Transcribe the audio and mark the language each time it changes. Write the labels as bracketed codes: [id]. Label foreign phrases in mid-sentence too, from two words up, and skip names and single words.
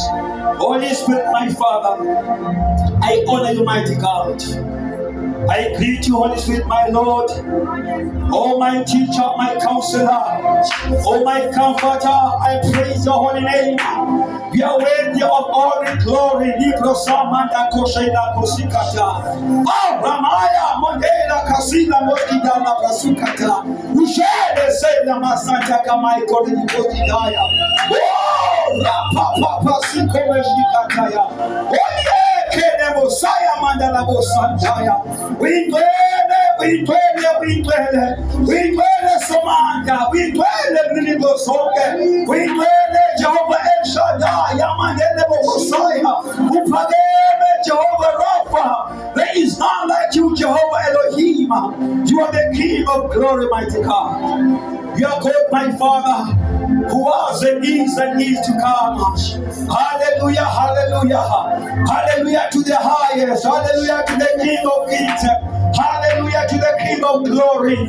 [en] Holy Spirit, my Father, I honor you, mighty God. I greet you, Holy Spirit, my Lord. Oh, my teacher, my counselor. Oh, my comforter, I praise your holy name. You are worthy of all the glory. Oh, Ramaya, Mondela, Kasila, Mokida, Prasukata. Ushede, Seda, Masanta, Kamaiko, Nikotidaya. Oh, Rapa, Sikomeshikataya. Oh, yeah, Kene, Mosiah, Mandala, Bosantaya. We dwele Somanga, we dwele Nilibosoke, we dwele Jehovah El Shaddai, Yamanele Mosiah, Upademe Jehovah Rapha. There is none like you, Jehovah Elohim. You are the King of glory, mighty God. You are God, my Father, who was and is to come. Hallelujah, hallelujah, hallelujah to the highest, hallelujah to the King of kings, hallelujah to the King of glory.